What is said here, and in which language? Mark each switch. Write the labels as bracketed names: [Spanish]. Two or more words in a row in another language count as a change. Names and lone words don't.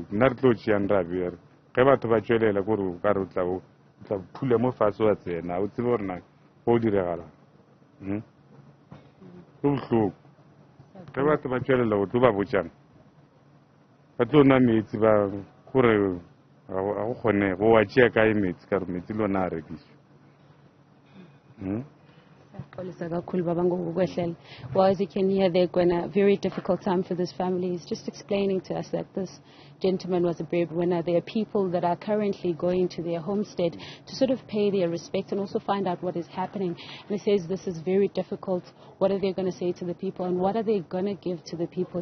[Northern Sotho] Nna re tlo tšeang ra bere ge batho ba tšwelela gore o ka re o tla phula mo fatshe wa tsena o tsebe gore na go diregalang. Go botlhoko ge batho ba tšwelela go tlo ba botšang ba tlo nwa metsi ba gore ga go kgone go wa tšea kae metsi ka re metsi le ona a rekiswa. [English] Well, as you can hear, they're going a very difficult time for this family. He's just explaining to us that this gentleman was a breadwinner. There are people that are currently going to their homestead to sort of pay their respect and also find out what is happening. And he says this is very difficult. What are they going to say to the people, and what are they going to give to the people?